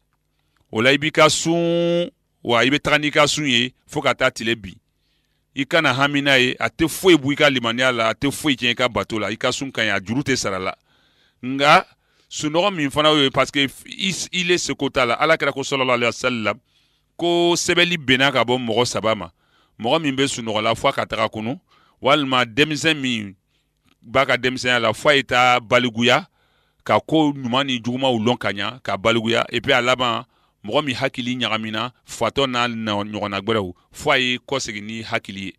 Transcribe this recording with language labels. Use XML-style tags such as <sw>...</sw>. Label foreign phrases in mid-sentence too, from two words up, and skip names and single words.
<bm>O la i b'i ka sun wa i bɛ taga n'i ka sun ye fo ka taa tile bin. I kana hami n'a ye a tɛ foyi bɔ i ka limaniya la a tɛ foyi tiɲɛ i ka bato la i ka sun ka ɲi a juru tɛ sara la. Nka sunɔgɔ min fana y'o ye</bm> <fr>parce que</fr> <bm>i le seko t'a la ala kɛra ko</bm> <ar>صلى الله عليه وسلم</ar> <bm>ko sɛbɛnni bɛnna ka bɔ mɔgɔ saba ma. Mɔgɔ min bɛ sunɔgɔ la fo a ka taga kunu walima denmisɛn min b'a ka denmisɛnya la fo a ye taa baliguya ka ko ɲuman ni jugumanw lɔn ka ɲa ka baliguya</bm> <fr>et puis</fr> <bm>a laban mɔgɔ min hakili ɲagamina fatɔ n'a ɲɔgɔnna gbɛrɛw fo a ye kɔsegin ni hakili ye.</bm>